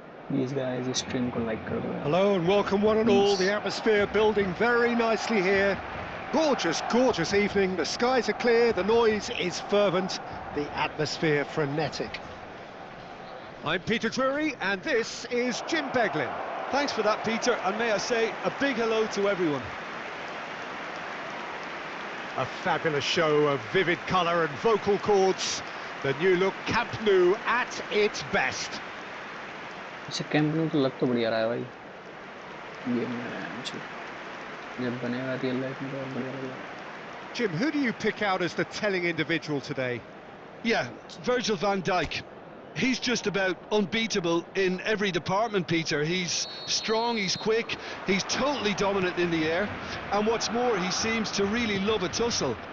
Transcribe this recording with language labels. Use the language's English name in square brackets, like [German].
[English] These guys [Hindi] इस stream को like कर दो यार, [English] Hello and welcome one and all. please. The atmosphere building very nicely here. Gorgeous, gorgeous evening. The skies are clear, the noise is fervent, the atmosphere frenetic. I'm Peter Drury and this is Jim Beglin. Thanks for that, Peter, and may I say a big hello to everyone. A fabulous show of vivid colour and vocal cords. The new look Camp Nou at its best. [Hindi] इसे camp new तो लग तो बढ़िया रहा है भाई। ये match जब बनेगा रियल लाइफ में तो और बढ़िया लगेगा। [English] Jim, who do you pick out as the telling individual today? Yeah, Virgil van Dijk. He's just about unbeatable in every department, Peter. He's strong, he's quick, he's totally dominant in the air, and what's more, he seems to really love a tussle.